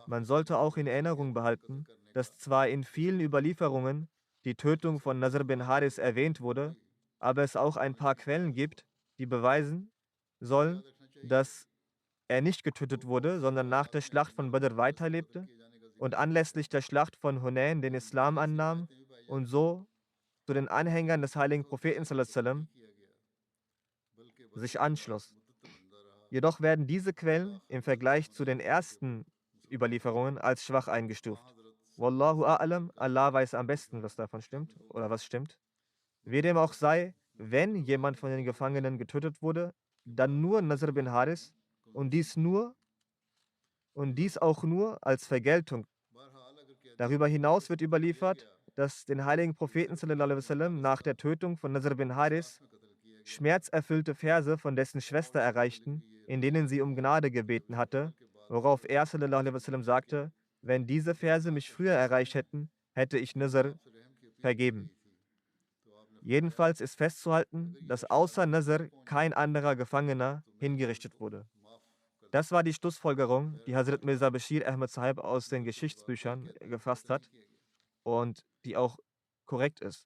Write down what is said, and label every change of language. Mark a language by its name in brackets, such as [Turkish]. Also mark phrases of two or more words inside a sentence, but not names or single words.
[German] Man sollte auch in Erinnerung behalten, dass zwar in vielen Überlieferungen die Tötung von Nasr bin Haris erwähnt wurde, aber es auch ein paar Quellen gibt, die beweisen sollen, dass er nicht getötet wurde, sondern nach der Schlacht von Badr weiterlebte und anlässlich der Schlacht von Hunain den Islam annahm und so zu den Anhängern des heiligen Propheten [Arabic] صلى الله عليه وسلم [German] sich anschloss. Jedoch werden diese Quellen im Vergleich zu den ersten Überlieferungen als schwach eingestuft. [Arabic] والله أعلم, [German] Allah weiß am besten, was davon stimmt oder was stimmt. Wie dem auch sei, wenn jemand von den Gefangenen getötet wurde, dann nur Nasr bin Haris und dies auch nur als Vergeltung. Darüber hinaus wird überliefert, dass den heiligen Propheten [Arabic] صلى الله عليه وسلم [German] nach der Tötung von Nasr bin Haris schmerzerfüllte Verse von dessen Schwester erreichten, in denen sie um Gnade gebeten hatte, worauf er [Arabic] صلى الله عليه وسلم [German] sagte, wenn diese Verse mich früher erreicht hätten, hätte ich Nasr vergeben. Jedenfalls ist festzuhalten, dass außer Nasr kein anderer Gefangener hingerichtet wurde. Das war die Schlussfolgerung, die Hazrat Mirza Bashir Ahmad Sahib aus den Geschichtsbüchern gefasst hat und die auch korrekt ist.